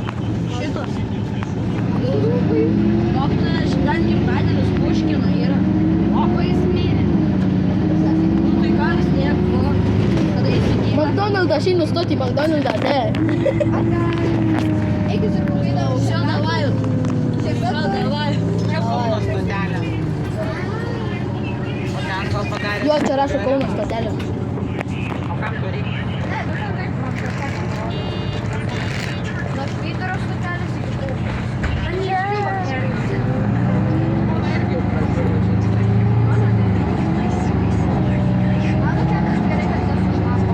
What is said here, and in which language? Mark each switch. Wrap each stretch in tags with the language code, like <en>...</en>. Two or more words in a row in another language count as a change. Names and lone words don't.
<lt>Šitas. Mokytoja, šiandien gimtadienis Puškino yra. O jis mirė. Nu tai ką vis tiek, buvo. Kada įsigyva. Макдональда, aš einu stoti į Макдональdą, ne. Eikit ir pagaidavo.</lt> <ru>Все, давай. Все, давай.</ru> <lt>Čia Kauno stotelė. O ten gal padarė. Jo, čia rašo Kauno stotelė. O kam to reikia? Nuo Švyturio stotelės iki Kauno. Mano kelias gerai, kad nesušlapo.</lt>